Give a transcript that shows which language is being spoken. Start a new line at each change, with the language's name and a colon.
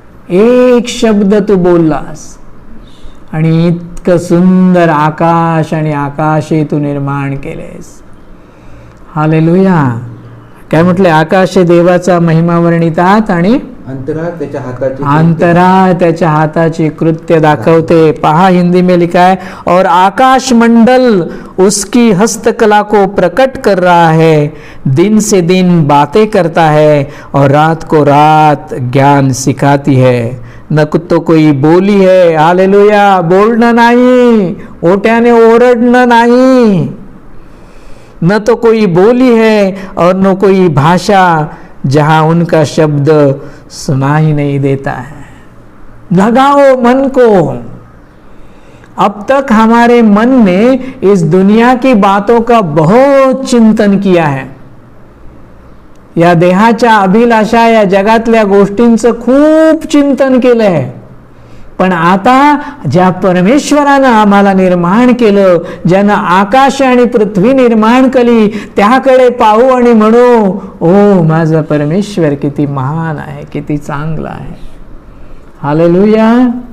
Marathi: एक शब्द तू बोललास आणि इतकं सुंदर आकाश आणि आकाशे तू निर्माण केलेस. हालेलुया. काय म्हटले? आकाशे देवाचा महिमा वर्णितात आणि अंतराळ त्याच्या हाताचे अंतराळ त्याच्या हाताचे कृत्य दाखवते.
Hindi: पहा, हिंदी में लिखा है, और आकाश मंडल उसकी हस्तकला को प्रकट कर रहा है. दिन से दिन बातें करता है और रात को रात ज्ञान सिखाती है. न तो कोई बोली है, हालेलुया,
Marathi: बोलणं नाही, ओट्याने ओरडणं नाही.
Hindi: न तो कोई बोली है और न कोई भाषा जहां उनका शब्द सुना ही नहीं देता है. लगाओ मन को. अब तक हमारे मन ने इस दुनिया की बातों का बहुत चिंतन किया है.
Marathi: या देहाच्या अभिलाषा, या जगातल्या गोष्टींचं खूप चिंतन केलं आहे. पण आता ज्या परमेश्वरानं आम्हाला निर्माण केलं, ज्यानं आकाश आणि पृथ्वी निर्माण केली, त्याकडे पाहू आणि म्हणू, ओ माझा परमेश्वर किती महान आहे, किती चांगला आहे. हालेलुया.